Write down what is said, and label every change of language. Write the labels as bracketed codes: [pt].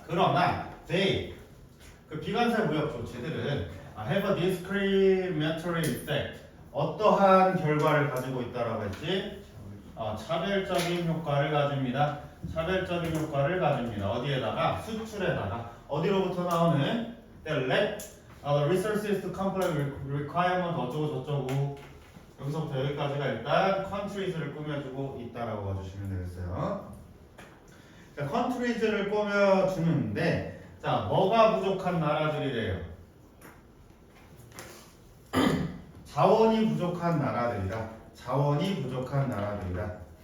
[ko] 그러나 [en] they [ko] 그 비관세 무역 조치들은 [en] have a discriminatory effect [ko] 어떠한 결과를 가지고 있다라고 했지? 차별적인 효과를 가집니다. 차별적인 효과를 가집니다. 어디에다가? 수출에다가. 어디로부터 나오는? [en] They lack the resources to comply with requirement [ko] 어쩌고 저쩌고. 여기서부터 여기까지가 일단 countries를 꾸며주고 있다라고 봐주시면 되겠어요. 자, countries를 꾸며주는데 자, 뭐가 부족한 나라들이래요? 자원이 부족한 나라들이다. 자원이 부족한 나라들이다.